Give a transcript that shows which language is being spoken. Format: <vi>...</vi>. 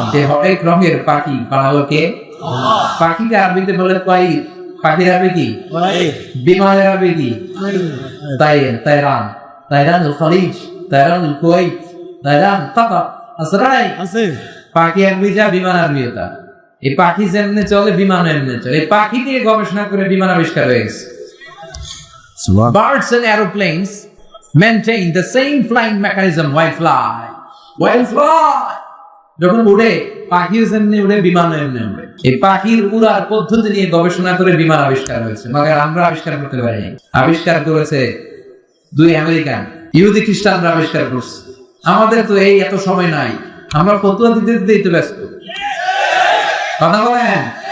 <bn>হরেক রঙের পাখি বানাবো কে? পাখিকে আরবিতে বলে তাইর। পাখির আরবি কি? বিমানের আরবি কি? তাইর, তাইরান, তাইরানুল খলিজ, তাইরানুল কুওয়াইত, তাইরান কাতার। আসরাই আছে। পাখি আরবি যা, বিমান আরবি তা। এই পাখি যেমনে চলে বিমান এমনি চলে। এই পাখি নিয়ে গবেষণা করে বিমান আবিষ্কার হয়ে গেছে।</bn> <en>Birds and aeroplanes maintain the same flying mechanism while fly. While fly.</en> <bn>যখন উড়ে, পাখিও যেমনি উড়ে, বিমানও এমনি উড়ে। এই পাখির উড়ার পদ্ধতি নিয়ে গবেষণা করে বিমান আবিষ্কার হয়েছে। মगर আমরা আবিষ্কার করতে পারিনি। আবিষ্কার করেছে 2 আমেরিকান, ইহুদি খ্রিস্টানরা আবিষ্কার করছে। আমাদের তো এই এত সময় নাই, আমরা ফতোয়া দিতে দিতেই তো ব্যস্ত। কথা বলেন।</bn>